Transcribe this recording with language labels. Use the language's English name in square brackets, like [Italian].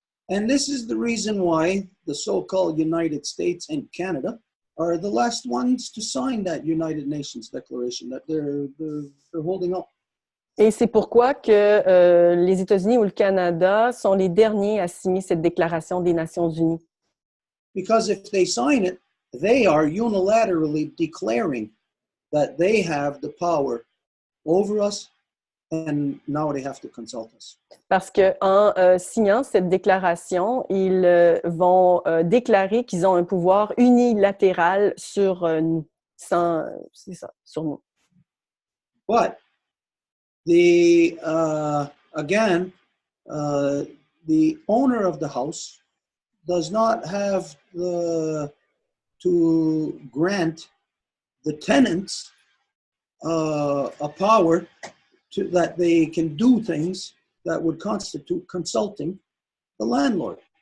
[English] And this is the reason why the so-called United States and Canada are the last ones to sign that United Nations Declaration that they're holding up. [French] Et c'est pourquoi que les États-Unis ou le Canada sont les derniers à signer cette déclaration des Nations Unies. [English] Because if they sign it, they are unilaterally declaring that they have the power over us and now they have to consult us. [French] Parce qu'en signant cette déclaration, ils vont déclarer qu'ils ont un pouvoir unilatéral sur nous. C'est ça, sur nous. [English] But the owner of the house does not have to grant the tenants a power that they can do things that would constitute consulting the landlord.